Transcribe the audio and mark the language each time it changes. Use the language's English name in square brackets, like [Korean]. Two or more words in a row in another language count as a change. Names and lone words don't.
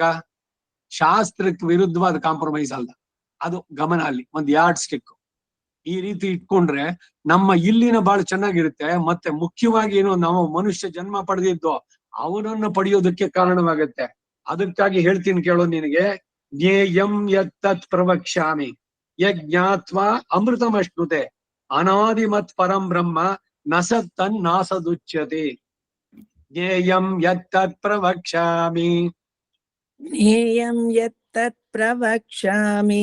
[Kannada] ಶಾಸ್ತ್ರಕ್ಕೆ ವಿರುದ್ಧವಾದ ಕಾಂಪ್ರಮೈಸ್ ಅಲ್ಲ, ಅದು ಗಮನ ಅಲ್ಲಿ ಒಂದ್ [English] yard stick. [Kannada] ಈ ರೀತಿ ಇಟ್ಕೊಂಡ್ರೆ ನಮ್ಮ ಇಲ್ಲಿನ ಬಾಳ ಚೆನ್ನಾಗಿರುತ್ತೆ. ಮತ್ತೆ ಮುಖ್ಯವಾಗಿ ಏನು, ನಾವು ಮನುಷ್ಯ ಜನ್ಮ ಪಡೆದಿದ್ದು ಅವನನ್ನು ಪಡೆಯೋದಕ್ಕೆ ಕಾರಣವಾಗತ್ತೆ. ಅದಕ್ಕಾಗಿ ಹೇಳ್ತೀನಿ ಕೇಳೋ ನಿನಗೆ. [Sanskrit] ಜ್ಞೇಯಂ ಯತ್ತತ್ ಪ್ರವಕ್ಷ್ಯಾಮಿ ಯಜ್ಞಾತ್ವ ಅಮೃತಮಶ್ನುತೆ ಅನಾದಿಮತ್ ಪರಂ ಬ್ರಹ್ಮ ನಸತ್ತನ್ ನಾಸದುಚ್ಯತೆ. ಜ್ಞೇಯಂ ಯತ್ತತ್ ಪ್ರವಕ್ಷ್ಯಾಮಿ. ಜ್ಞೇಯಂ ಯತ್ತತ್ ಪ್ರವಕ್ಷ್ಯಾಮಿ.